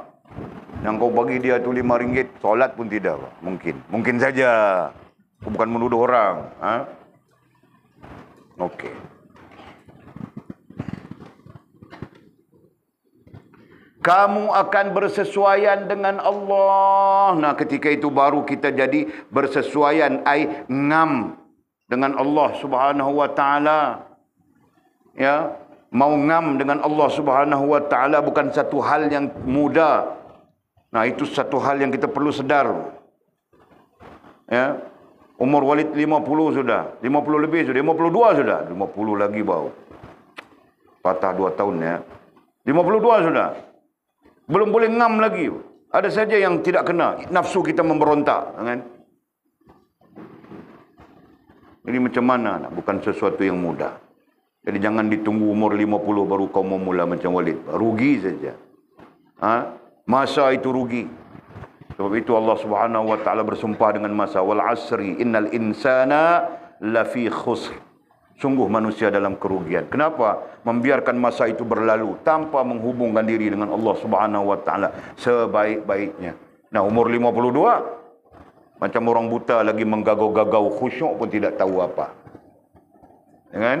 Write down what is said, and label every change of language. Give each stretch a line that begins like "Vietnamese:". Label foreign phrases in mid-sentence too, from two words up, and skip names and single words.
Malay: Yang kau bagi dia tu RM5, solat pun tidak. Mungkin saja. Aku bukan menuduh orang. Okey. Kamu akan bersesuaian dengan Allah. Nah, ketika itu baru kita jadi bersesuaian, ai ngam dengan
Arabic: الله سبحانه وتعالى.
Malay: Ya, mau ngam dengan
Arabic: الله سبحانه وتعالى
Malay: bukan satu hal yang mudah. Nah, itu satu hal yang kita perlu sedar. Ya. Umur Walid 50 sudah, 50 lebih sudah, 52 sudah, 50 lagi bau. Patah 2 tahun ya. 52 sudah. Belum boleh ngam lagi. Ada saja yang tidak kena, nafsu kita memberontak, kan? Jadi macam mana? Bukan sesuatu yang mudah. Jadi jangan ditunggu umur 50 baru kau memula macam Walid. Rugi saja. Masa itu rugi. Sebab itu
Arabic: الله سبحانه وتعالى
Malay: bersumpah dengan masa,
Arabic: والعصر إن الإنسان لفي خسر.
Malay: Sungguh manusia dalam kerugian. Kenapa? Membiarkan masa itu berlalu tanpa menghubungkan diri dengan
Arabic: الله سبحانه وتعالى
Malay: sebaik-baiknya. Nah, umur 52 macam orang buta lagi menggagau-gagau, khusyuk pun tidak tahu apa. Ya kan?